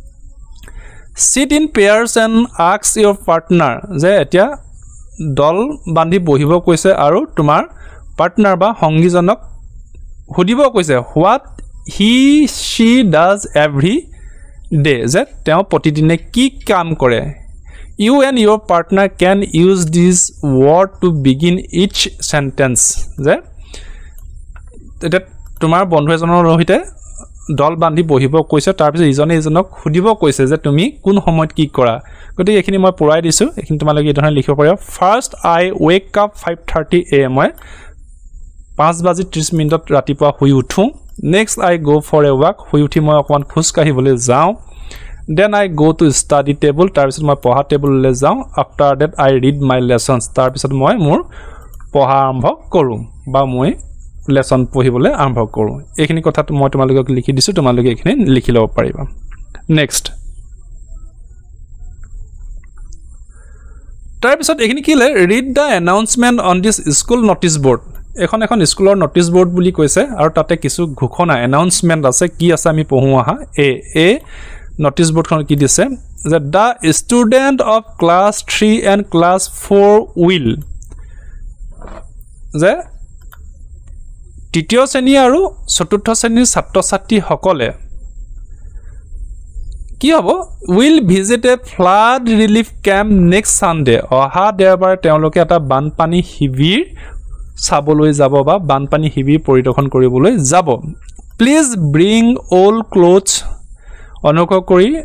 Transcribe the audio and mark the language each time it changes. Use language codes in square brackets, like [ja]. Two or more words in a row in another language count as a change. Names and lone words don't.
[en] sit in pairs and ask your partner [as] যে এতিয়া দল বান্ধি বহিব কৈছে আৰু তোমাৰ পাৰ্টনাৰ বা সংগীজনক সুধিব কৈছে [en] what he she does every day [as] যে তেওঁ প্ৰতিদিনে কি কাম কৰে [en] you and your partner can use this word to begin each sentence যে [as] এটা তোমাৰ বন্ধু এজনৰ সৈতে দল বান্ধি বহিব কৈছে তাৰ পিছত ইজনে ইজনক সুধিব কৈছে যে তুমি কোন সময়ত কি কৰা গতিকে এইখিনি মই পঢ়াই দিছো এইখিনি তোমালোকে এই ধৰণে লিখিব পাৰিবা ফাৰ্ষ্ট [en] I wake up 5:30 AM [as] মই 5:30 ৰাতিপুৱা শুই উঠো নেক্সট [en] I go for a walk [as] শুই উঠি মই অকমান খোজ কাঢ়িবলৈ যাওঁ [en] then I go to study table [as] তাৰ পিছত মই পঢ়া টেবুললৈ যাওঁ [en] after that I read my lessons [as] তাৰ পিছত মই মোৰ পঢ়া আৰম্ভ কৰোঁ বা মই লেসন পঢ়িবলৈ আৰম্ভ কৰোঁ এইখিনি কথা মই তোমালোকক লিখি দিছো তোমালোকে এইখিনি লিখি ল'ব পাৰিবা নেক্সট তাৰ পিছত এইখিনি কিলে [en] read the announcement on this school notice board [as] এখন স্কুলৰ [en] notice board [as] বুলি কৈছে আৰু তাতে কিছু ঘোষণা এনাউন্সমেন্ট আছে কি আছে আমি পঢ়ো আহা এ [en] notice board [as] কি দিছে যে [en] the student of class 3 and class 4 will [as] যে তৃতীয় শ্ৰেণী আৰু চতুৰ্থ শ্ৰেণীৰ ছাত্ৰ-ছাত্ৰী সকলে কি হ'ব [en] will visit a flood relief camp next Sunday [as] অহা দেওবাৰে তেওঁলোকে এটা বানপানী শিবিৰ চাবলৈ যাব বা বানপানী শিবিৰ পৰিদৰ্শন কৰিবলৈ যাব [en] please bring all clothes [as] অনুগ্ৰহ কৰি